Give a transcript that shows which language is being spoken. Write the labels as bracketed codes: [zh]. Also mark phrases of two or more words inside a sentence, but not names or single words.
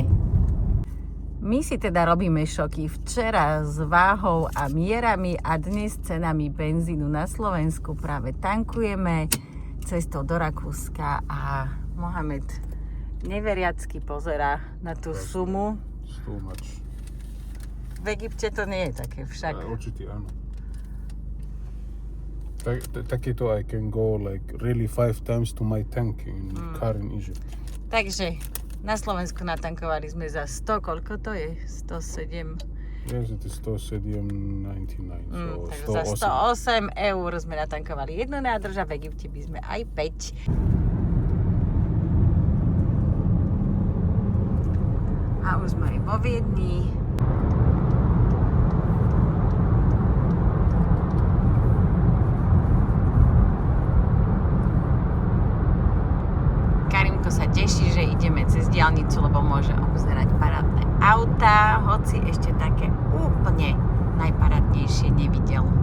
[sk] My si teda robíme šoky včera s váhou a mierami a dnes cenami benzínu na Slovensku práve tankujeme. cestou do Rakúska a Mohamed neveriacky pozerá na tú sumu. [en] It's too much. [sk] V Egypte to nie je také však. Určite áno. [en] Takéto I can go like really 5 times to my tank in car in Egypt. [sk] Takže na Slovensku natankovali sme za 100, koľko to je? 107. [en] Yes, it is 107.99. [sk] Takže So za 108 eur sme natankovali jednu nádrž a v Egypte by sme aj 5. A už sme aj vo Viedni. Karimko sa teší, že ideme cez diaľnicu, lebo môže obzerať parádne autá, hoci ešte také úplne najparádnejšie nevidel.